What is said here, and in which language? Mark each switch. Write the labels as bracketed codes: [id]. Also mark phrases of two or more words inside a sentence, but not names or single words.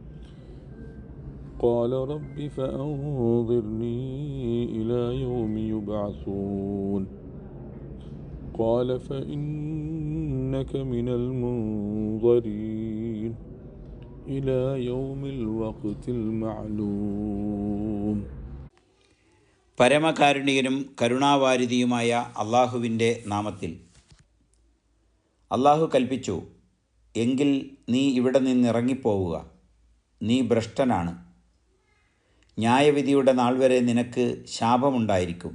[ar] قال رب فأنظرني إلى يوم يبعثون قال فإنك من المنظرين إلى يوم الوقت المعلوم. [ml] പരമകാരുണികനും കരുണാവാരിധിയുമായ അള്ളാഹുവിൻ്റെ നാമത്തിൽ. അള്ളാഹു കൽപ്പിച്ചു, എങ്കിൽ നീ ഇവിടെ നിന്നിറങ്ങിപ്പോവുക, നീ ഭ്രഷ്ടനാണ്. ന്യായവിധിയുടെ നാൾ വരെ നിനക്ക് ശാപമുണ്ടായിരിക്കും.